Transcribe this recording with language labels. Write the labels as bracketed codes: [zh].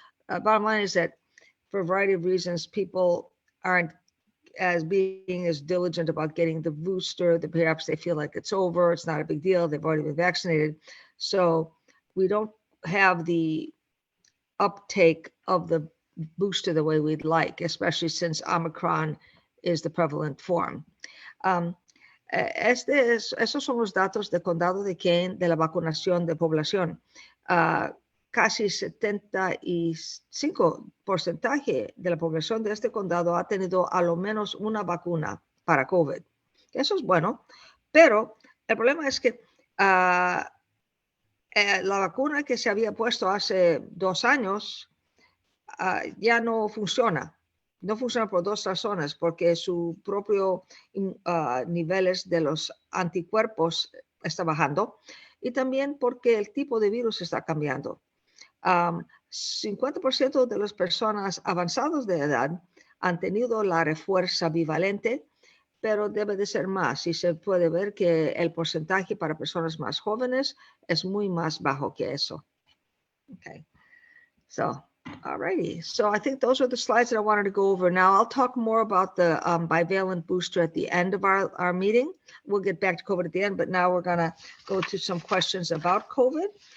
[en] Bottom line is that for a variety of reasons, people aren't being as diligent about getting the booster, that perhaps they feel like it's over, it's not a big deal, they've already been vaccinated. So we don't have the uptake of the booster the way we'd like, especially since Omicron is the prevalent form. [es] Esos son los datos de condado de Kane de la vacunación de población. Casi 75% de la población de este condado ha tenido a lo menos una vacuna para COVID. Eso es bueno, pero el problema es que La vacuna que se había puesto hace 2 años ya no funciona. No funciona por 2 razones, porque su propio niveles de los anticuerpos está bajando y también porque el tipo de virus está cambiando. 50% de las personas avanzadas de edad han tenido la refuerza bivalente, pero debe de ser más. Y se puede ver que el porcentaje para personas más jóvenes es muy más bajo que eso. [en] Okay. So, alrighty. So I think those are the slides that I wanted to go over. Now I'll talk more about the bivalent booster at the end of our meeting. We'll get back to COVID at the end, but now we're gonna go to some questions about COVID.